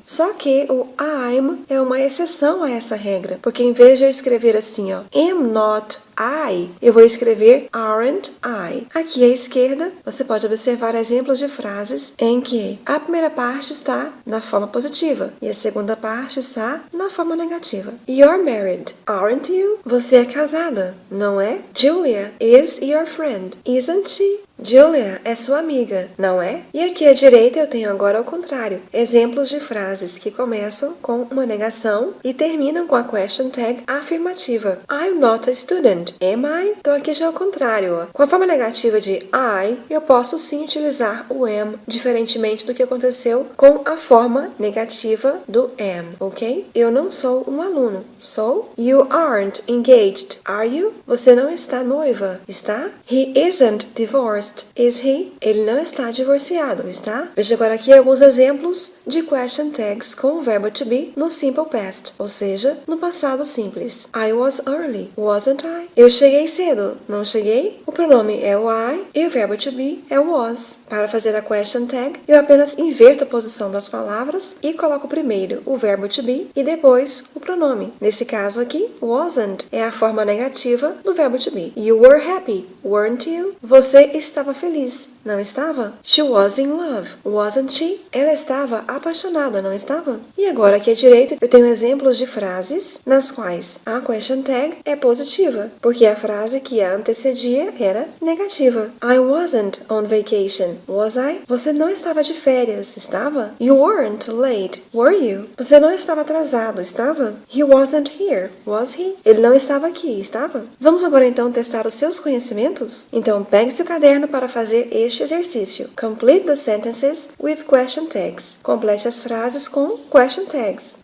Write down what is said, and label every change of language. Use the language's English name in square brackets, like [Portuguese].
[Portuguese] Só que o I'm é uma exceção a essa regra, porque em vez de eu escrever assim, ó, [English] am not I, [Portuguese] eu vou escrever [English] aren't I. [Portuguese] Aqui à esquerda, você pode observar exemplos de frases em que a primeira parte está na forma positiva e a segunda parte está na forma negativa. [English] You're married, aren't you? [Portuguese] Você é casada, não é? [English] Julia is your friend, isn't she? [Portuguese] Julia é sua amiga, não é? E aqui à direita eu tenho agora o contrário. Exemplos de frases que começam com uma negação e terminam com a question tag afirmativa. [English] I'm not a student, am I? [Portuguese] Então aqui já é o contrário. Ó. Com a forma negativa de I, eu posso sim utilizar o am, diferentemente do que aconteceu com a forma negativa do am, ok? Eu não sou um aluno, sou? [English] You aren't engaged, are you? [Portuguese] Você não está noiva, está? [English] He isn't divorced. Is he? [Portuguese] Ele não está divorciado, está? Veja agora aqui alguns exemplos de question tags com o verbo to be no simple past, ou seja, no passado simples. [English] I was early, wasn't I? [Portuguese] Eu cheguei cedo, não cheguei? O pronome é o I e o verbo to be é o was. Para fazer a question tag, eu apenas inverto a posição das palavras e coloco primeiro o verbo to be e depois o pronome. Nesse caso aqui, wasn't é a forma negativa do verbo to be. [English] You were happy, weren't you? [Portuguese] Você estava feliz, não estava? [English] She was in love, wasn't she? [Portuguese] Ela estava apaixonada, não estava? E agora aqui à direita eu tenho exemplos de frases nas quais a question tag é positiva, porque a frase que a antecedia era negativa. [English] I wasn't on vacation, was I? [Portuguese] Você não estava de férias, estava? [English] You weren't late, were you? [Portuguese] Você não estava atrasado, estava? [English] He wasn't here, was he? [Portuguese] Ele não estava aqui, estava? Vamos agora então testar os seus conhecimentos? Então pegue seu caderno para fazer este exercício. [English] Complete the sentences with question tags. [Portuguese] Complete as frases com [English] question tags.